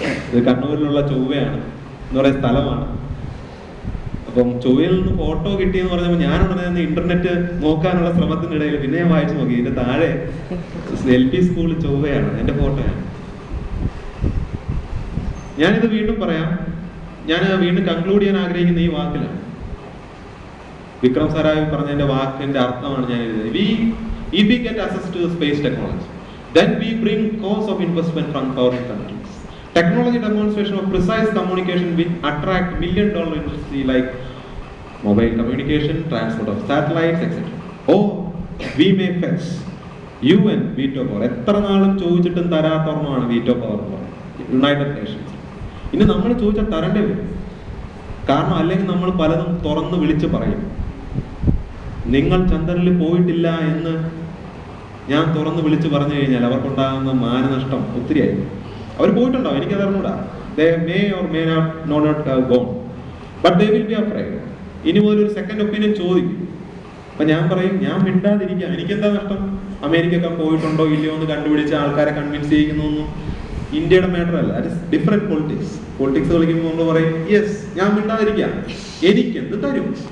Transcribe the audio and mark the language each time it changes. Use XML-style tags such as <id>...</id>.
<ml>ഇത് കണ്ണൂരിലുള്ള ചൊവ്വയാണ് എന്ന് പറയുന്ന സ്ഥലമാണ്. അപ്പം ചൊവ്വയിൽ നിന്ന് ഫോട്ടോ കിട്ടിയെന്ന് പറഞ്ഞപ്പോൾ ഞാനുടനെ ഇന്റർനെറ്റ് നോക്കാനുള്ള ശ്രമത്തിനിടയിൽ പിന്നെ ഞാൻ വായിച്ചു നോക്കി. ഇതിന്റെ താഴെ LP സ്കൂൾ ചൊവ്വയാണ്, എന്റെ ഫോട്ടോയാണ്. ഞാനിത് വീണ്ടും പറയാം. ഞാൻ വീണ്ടും കൺക്ലൂഡ് ചെയ്യാൻ ആഗ്രഹിക്കുന്ന ഈ വാക്കിലാണ്. വിക്രം സാരാഭായ് പറഞ്ഞതിന്റെ വാക്കിന്റെ അർത്ഥമാണ് ഞാൻ എഴുതുന്നത്.</ml> <en>If we get access to the space technology, then we bring cause of investment from foreign countries. Technology demonstration of precise communication will attract $1 industry like mobile communication, transport of satellites, etc. Or we may fetch UN veto power.</en> <ml>എത്ര നാളും ചോദിച്ചിട്ടും തരാത്തവർമാണ് veto power എന്ന് പറയുന്നത് United Nations. ഇനി നമ്മൾ ചോദിച്ചാൽ തരണ്ടേ വരും. കാരണം അല്ലെങ്കിൽ നമ്മൾ പലതും തുറന്ന് വിളിച്ച് പറയും. നിങ്ങൾ ചന്ദ്രനിൽ പോയിട്ടില്ല എന്ന് ഞാൻ തുറന്ന് വിളിച്ചു പറഞ്ഞു കഴിഞ്ഞാൽ അവർക്കുണ്ടാകുന്ന മാനനഷ്ടം ഒത്തിരിയായി. അവർ പോയിട്ടുണ്ടാവും, എനിക്കത് അറിഞ്ഞൂടാ.</ml> <en>They may or may not have gone, but they will be afraid.</en> <ml>ഇനി മുതൽ ഒരു സെക്കൻഡ് ഒപ്പീനിയൻ ചോദിക്കും. അപ്പൊ ഞാൻ പറയും, ഞാൻ മിണ്ടാതിരിക്കാം, എനിക്കെന്താ നഷ്ടം? അമേരിക്ക പോയിട്ടുണ്ടോ ഇല്ലയോ എന്ന് കണ്ടുപിടിച്ച് ആൾക്കാരെ കൺവിൻസ് ചെയ്യിക്കുന്നൊന്നും ഇന്ത്യയുടെ മാറ്റർ അല്ല.</ml> <en>That is different politics.</en> <ml>Politics കളിക്കുമ്പോൾ നമ്മൾ പറയും യെസ് ഞാൻ മിണ്ടാതിരിക്കാം, എനിക്കെന്ത് തരും?</ml>